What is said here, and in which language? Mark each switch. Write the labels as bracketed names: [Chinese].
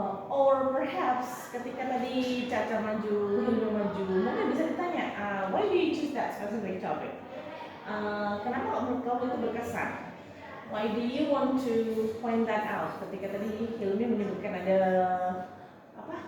[English] Or perhaps [Indonesian] ketika tadi Caca maju, Hindu maju, mungkin bisa ditanya, [English] why do you choose that specific topic? [Indonesian] Kenapa kok menurut kamu itu berkesan? [English] Why do you want to point that out? [Indonesian] Ketika tadi Hilmi menyebutkan ada apa?